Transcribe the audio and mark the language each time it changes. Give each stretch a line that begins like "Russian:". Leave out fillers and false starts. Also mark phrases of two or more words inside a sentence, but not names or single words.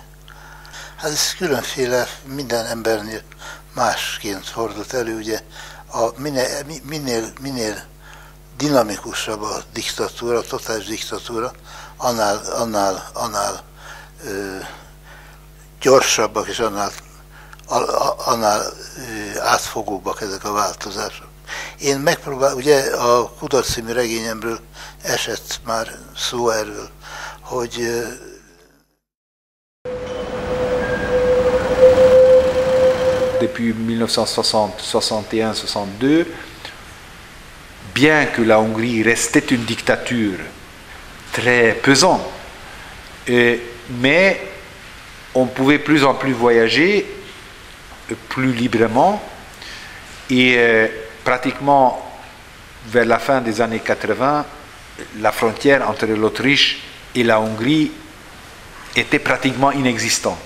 Hungarian: Hát ez különféle, minden embernél másként fordult elő, ugye minél dinamikusabb a diktatúra, a totális diktatúra, annál gyorsabbak és annál átfogóbbak ezek a változások. Én megpróbálom, ugye a Kudarc című regényemről esett már szó erről, hogy
French: depuis 1960-61-62, bien que la Hongrie restait une dictature très pesante, mais on pouvait plus en plus voyager plus librement et pratiquement vers la fin des années 80, la frontière entre l'Autriche et la Hongrie était pratiquement inexistante.